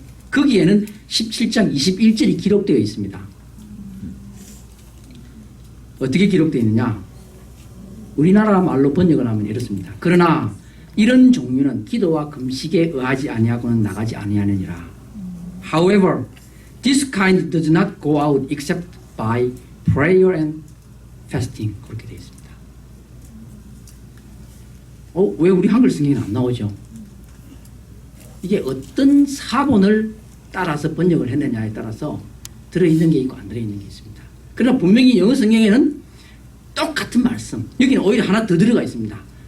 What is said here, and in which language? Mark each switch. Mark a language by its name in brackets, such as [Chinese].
[Korean] 거기에는 17장 21절이 기록되어 있습니다. 어떻게 기록되어 있느냐? 우리나라 말로 번역을 하면 이렇습니다. 그러나 이런 종류는 기도와 금식에 의하지 아니하고는 나가지 아니하느니라. [English] However, this kind does not go out except by prayer and fasting. [Korean] 그렇게 되어 있습니다. 왜 우리 한글 성경에는 안 나오죠? 이게 어떤 사본을 따라서 번역을 했느냐에 따라서 들어있는 게 있고 안 들어있는 게 있습니다. 그러나 분명히 영어 성경에는 똑같은 말씀, 여기는 오히려 하나 더 들어가 있습니다.